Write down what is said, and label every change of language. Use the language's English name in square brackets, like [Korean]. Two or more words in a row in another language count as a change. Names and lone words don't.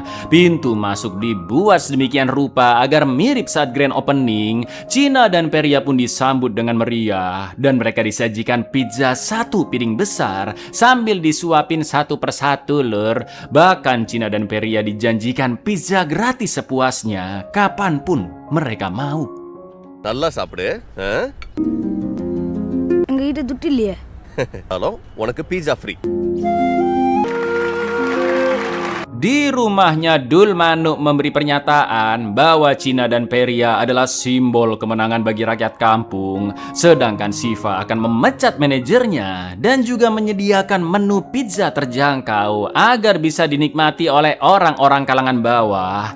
[Indonesian] Pintu masuk dibuat sedemikian rupa agar mirip saat [English] grand opening. [Indonesian] Cina dan Peria pun disambut dengan meriah, dan mereka disajikan pizza satu piring besar sambil disuapin satu persatu lur. Bahkan Cina dan Peria dijanjikan pizza gratis sepuasnya, kapanpun mereka mau. [Tamil] நல்லா சாப்பிடு எங்ககிட்ட துட்டு இல்லையே. ஹலோ உனக்கு [English] pizza free [Indonesian] Di rumahnya Dul Manuk memberi pernyataan bahwa Cina dan Peria adalah simbol kemenangan bagi rakyat kampung, sedangkan Siva akan memecat manajernya dan juga menyediakan menu pizza terjangkau agar bisa dinikmati oleh orang-orang kalangan bawah.